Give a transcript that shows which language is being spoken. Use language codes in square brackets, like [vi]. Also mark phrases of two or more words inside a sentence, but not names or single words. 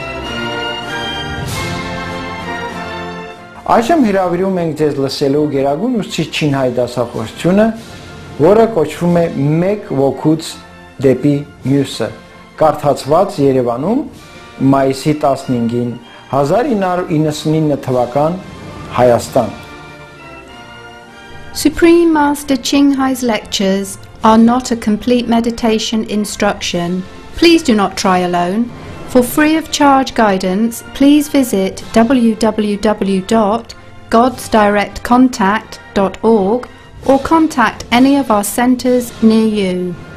[hy] Այժմ հրավիրում ենք ձեզ լսելու Գերագույն ուսուցիչ հայ դասախոսությունը, որը կոչվում է մեկ ոգուց դեպի մյուսը, կարդացված Երևանում մայիսի 15-ին 1999 թվական Հայաստան. [en] Supreme Master Ching Hai's lectures are not a complete meditation instruction. Please do not try alone. For free of charge guidance, please visit www.godsdirectcontact.org or contact any of our centers near you.